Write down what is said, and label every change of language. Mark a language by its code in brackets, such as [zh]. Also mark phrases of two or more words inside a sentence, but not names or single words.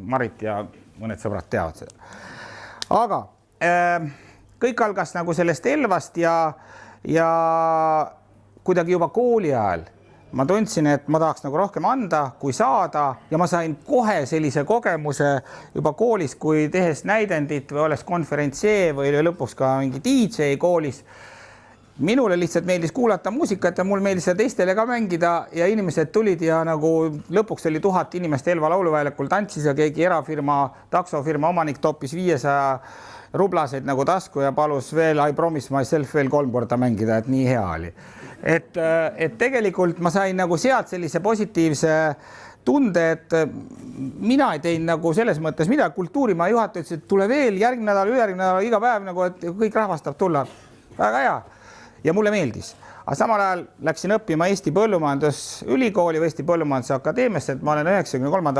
[et] Marit ja mõned sõbrad teavad seda. Aga kõik algas nagu sellest Elvast ja kuidagi juba kooli ajal ma tundsin, et ma tahaks nagu rohkem anda, kui saada ja ma sain kohe sellise kogemuse juba koolis, kui tehes näidendit või olles konverentsee või lõpuks ka mingi DJ koolis. Minule lihtsalt meeldis kuulata muusikat ja mul meeldis seda teistele ka mängida ja inimesed tulid ja nagu lõpuks oli 1000 inimest Elva lauluväljakul tantsis ja keegi erafirma, taksofirma omanik toppis 500 rublaseid nagu tasku ja palus veel I promise myself veel 3 korda mängida, et nii hea oli. Et tegelikult ma sain nagu sealt sellise positiivse tunde, et mina ei teinud nagu selles mõttes midagi. Kultuurimaa juhataja ütles, et tule veel järgmine nädal, ülejärgmine nädal, iga päev nagu, et kõik rahvas tahab tulla. Väga hea ja mulle meeldis. Aga samal ajal läksin õppima Eesti Põllumajandusülikooli või Eesti Põllumajandusakadeemiasse, et ma olen 93.